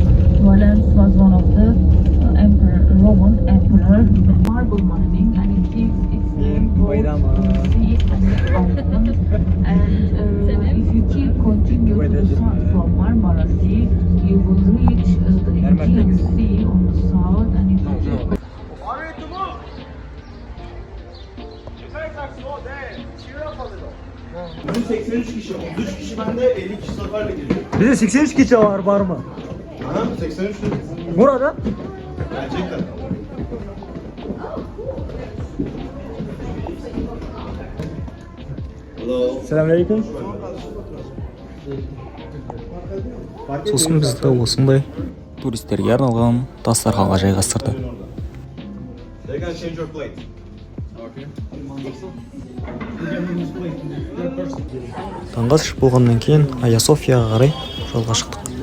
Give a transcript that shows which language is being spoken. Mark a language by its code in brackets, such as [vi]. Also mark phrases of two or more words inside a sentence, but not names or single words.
[en] Valens was one of the Roman emperor. Marble mining, and it gives its name to the sea and the mountain. And if you keep continuing to the south from Marmara Sea, you will reach the Aegean Sea on the south. And if you keep [tr] Bizim 83 kişi, 33 kişi bende, 50 kişi Zafer'le geliyor. Bizde 83 kişi var mı? Aha, 83 Burada? gerçekten. Hello. Selamünaleyküm. [kk] Сосын бізді осындай туристерге арналған дастарханға жайғастырды. [en] They're gonna change your plate. [kk] Таңғы ас ішіп болғаннан кейін Айя Софияға қарай жолға шықтық.